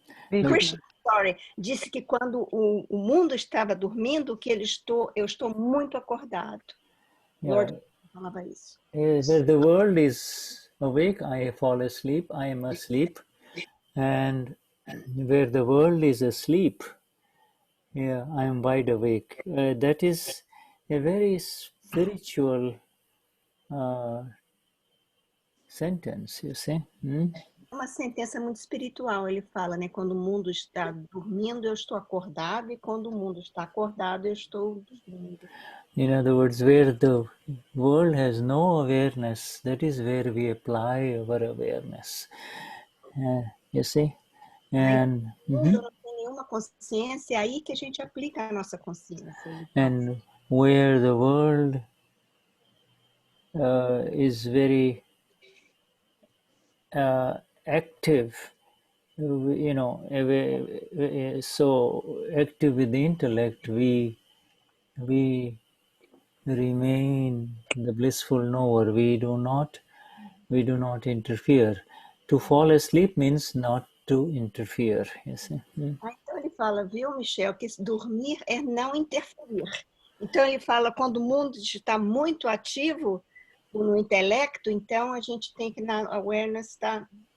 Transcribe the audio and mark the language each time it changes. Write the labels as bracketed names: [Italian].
[Portuguese] Krishna, disse que quando o mundo estava dormindo, que eu estou muito acordado. [English] Yeah. [Portuguese] Lord falava isso. [English] Where the world is awake, I fall asleep, I am asleep. And where the world is asleep, yeah, I am wide awake. That is a very spiritual sentence, you see. [Portuguese] Uma sentença muito espiritual, ele fala, né? Quando o mundo está dormindo, eu estou acordado, e quando o mundo está acordado, eu estou dormindo. [English] In other words, where the world has no awareness, that is where we apply our awareness. You see? And [Portuguese] não tem nenhuma consciência, é aí que a gente aplica a nossa consciência. [English] And where the world is very active, you know, so active with the intellect, we remain the blissful knower. We do not interfere. To fall asleep means not to interfere, you see. [Portuguese] Então ele fala, viu, Michel, que dormir é não interferir. Então ele fala, quando o mundo está muito ativo no intelecto, então a gente tem que na awareness estar.